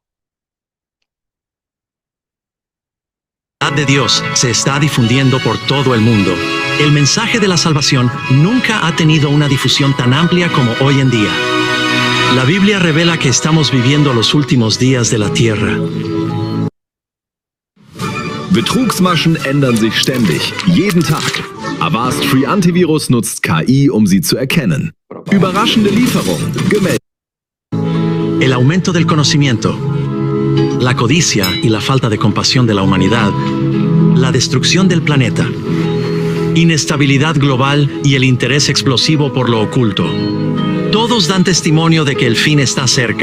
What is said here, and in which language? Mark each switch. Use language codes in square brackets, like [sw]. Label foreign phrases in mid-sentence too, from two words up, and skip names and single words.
[es] La verdad de Dios se está difundiendo por todo el mundo. El mensaje de la salvación nunca ha tenido una difusión tan amplia como hoy en día. La Biblia revela que estamos viviendo los últimos días de la tierra. [de] Betrugsmaschen ändern sich ständig, jeden Tag. Avast Free Antivirus nutzt KI, um sie zu erkennen. Überraschende Lieferung, gemeldet. [es] El aumento del conocimiento, la codicia y la falta de compasión de la humanidad, la destrucción del planeta, inestabilidad global y el interés explosivo por lo oculto. Todos dan testimonio de que el fin está cerca.